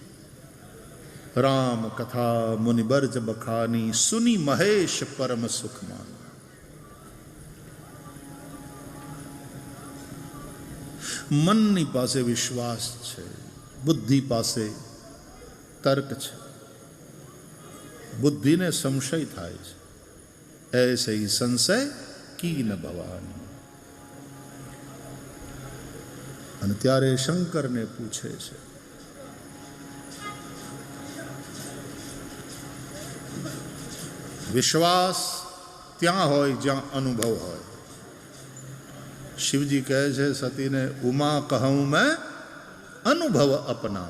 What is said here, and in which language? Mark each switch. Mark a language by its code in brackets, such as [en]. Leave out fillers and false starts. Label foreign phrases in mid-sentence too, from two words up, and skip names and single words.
[awa] राम कथा मुनि बर्ज बखानी, सुनी महेश परम सुखमान. [gu] મનની પાસે વિશ્વાસ છે, બુદ્ધિ પાસે તર્ક છે. બુદ્ધિને સંશય થાય છે. [awa] ऐसे ही संशय की न भवानी. [gu] અને ત્યારે શંકરને પૂછે છે, વિશ્વાસ ત્યાં હોય જ્યાં અનુભવ હોય. શિવજી કહે છે સતીને, [awa] उमा कहूं मैं अनुभव अपना.